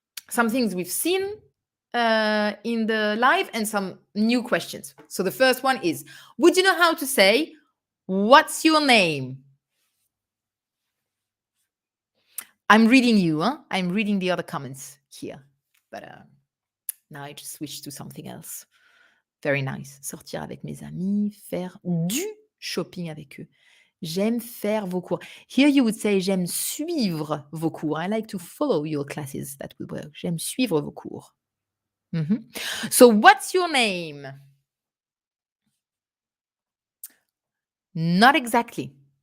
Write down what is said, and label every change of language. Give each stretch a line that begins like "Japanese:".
English: Some things we've seen in the live and some new questions. So the first one is, would you know how to say, what's your name? I'm reading you, huh? I'm reading the other comments here. But now I just switched to something else. Very nice.
French: Sortir avec mes amis, faire du shopping avec eux. J'aime faire vos cours.
English: Here you would say
French: j'aime suivre vos cours.
English: I like to follow your classes. That would work.
French: J'aime suivre vos cours.
English: So what's your name? Not exactly.